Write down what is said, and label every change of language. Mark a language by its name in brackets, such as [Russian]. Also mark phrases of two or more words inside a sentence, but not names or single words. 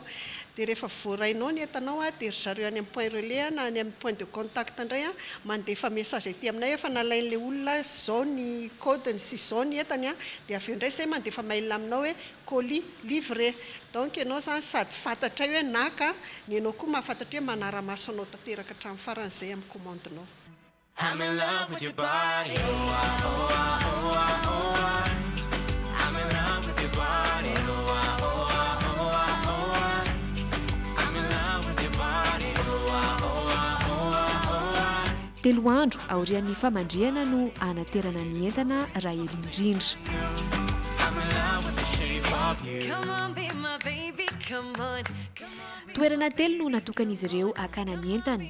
[Malagasy] Dia rehefa voarainao ny entanao dia zareo any amin'ny [French] point relais [Malagasy] na any amin'ny [French] point de contact [Malagasy] indray mandefa message aty aminay efa nalain'le olona zao ny codeny sy zao ny entany dia avy eo indray zay mandefa mail aminao hoe [French] colis livré. [Malagasy] Donc ianao zany sady fantatra hoe naka ny ianao koa mahafantatra hoe manara-maso anao tanteraka hatramin'ny faran'izay amin'ny commande-nao. [English] I'm in love with your body. I'm in love with your body. [Malagasy] Telo andro aorian'ny famandrihana no anaterana ny entana raha ely indrindra. Toerana telo no natokan'izy ireo hakana ny entana.